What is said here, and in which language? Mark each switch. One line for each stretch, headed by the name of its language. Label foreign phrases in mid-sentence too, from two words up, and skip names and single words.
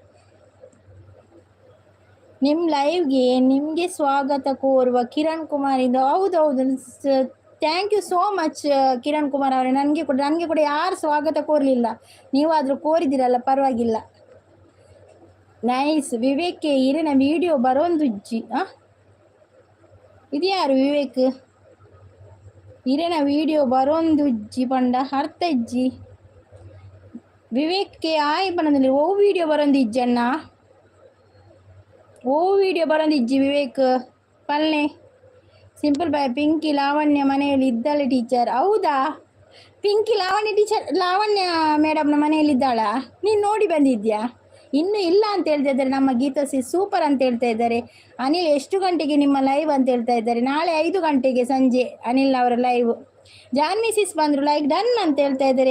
Kannada: ನಿಮ್ಮ ಲೈವ್ಗೆ ನಿಮಗೆ ಸ್ವಾಗತ ಕೋರುವ ಕಿರಣ್ ಕುಮಾರ್ ಇಂದ ಹೌದು
English: thank you so much
Kannada: ಕಿರಣ್ ಕುಮಾರ್ ಅವರೇ ನನಗೆ ಕೂಡ ಯಾರು ಸ್ವಾಗತ ಕೋರಲಿಲ್ಲ ನೀವಾದರೂ ಕೋರಿದ್ದೀರಲ್ಲ ಪರವಾಗಿಲ್ಲ
Tulu: ನೈಸ್ ವಿವೇಕ್ ಇರೇನ ವಿಡಿಯೋ ಬರೋಂದುಜ್ಜಿ ಇದು ಯಾರು ವಿವೇಕ್ ಇರೇನ ವಿಡಿಯೋ ಬರೋಂದುಜ್ಜಿ ಪಂಡ ಅರ್ಥ ಇಜ್ಜಿ ವಿವೇಕ್ಗೆ ಆಯ್ ಬನ್ನದಲ್ಲಿ ಓ ವಿಡಿಯೋ ಬರೋಂದಿಜ್ಜಣ್ಣ
Kannada: ವಿವೇಕ್ ಪಲ್ಲೆ ಸಿಂಪಲ್ ಬಾಯ್ ಪಿಂಕಿ ಲಾವಣ್ಯ ಮನೆಯಲ್ಲಿ ಇದ್ದಾಳೆ ಟೀಚರ್ ಹೌದಾ ಪಿಂಕಿ ಲಾವಣ್ಯ ಮೇಡಮ್ನ ಮನೆಯಲ್ಲಿ ಇದ್ದಾಳಾ ನೀನು ನೋಡಿ ಬಂದಿದ್ಯಾ ಇನ್ನೂ ಇಲ್ಲ ಅಂತ ಹೇಳ್ತಾ ಇದ್ದಾರೆ ನಮ್ಮ ಗೀತಾಸಿ ಸೂಪರ್ ಅಂತ ಹೇಳ್ತಾ ಇದ್ದಾರೆ ಅನಿಲ್ ಎಷ್ಟು ಗಂಟೆಗೆ ನಿಮ್ಮ ಲೈವ್ ಅಂತ ಹೇಳ್ತಾ ಇದ್ದಾರೆ ನಾಳೆ 5 ಗಂಟೆಗೆ ಸಂಜೆ ಅನಿಲ್ ಅವರ ಲೈವ್ ಜಾನ್ವಿ ಸಿಸ್ ಬಂದರು,
English: like done
Kannada: ಅಂತ ಹೇಳ್ತಾ ಇದ್ದಾರೆ.